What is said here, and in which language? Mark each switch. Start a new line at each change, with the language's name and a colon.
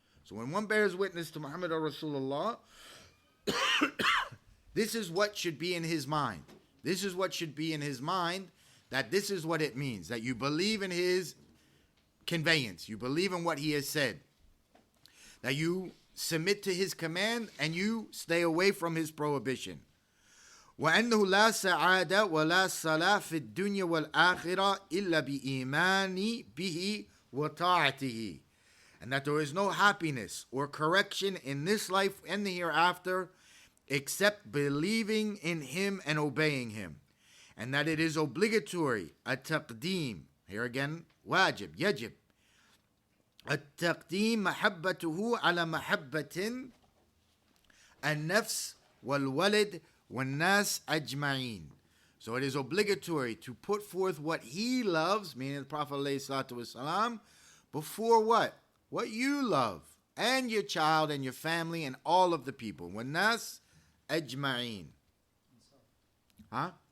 English: So when one bears witness to Muhammad al-Rasulullah, this is what should be in his mind. This is what should be in his mind, that this is what it means, that you believe in his conveyance, you believe in what he has said, that you submit to his command and you stay away from his prohibition.
Arabic: وأنه لا سعادة ولا صلاح في الدنيا والآخرة إلا بإيمان به وطاعته.
English: And that there is no happiness or correction in this life and the hereafter except believing in Him and obeying Him. And that it is obligatory,
Arabic: التقديم,
English: here again,
Arabic: واجب, يجب, التقديم محبته على محبة النفس والولد وَالنَّاسِ أَجْمَعِينَ.
English: So it is obligatory to put forth what he loves, meaning the Prophet ﷺ, before what? What you love, and your child and your family and all of the people.
Arabic: وَالنَّاسِ أَجْمَعِينَ. Huh?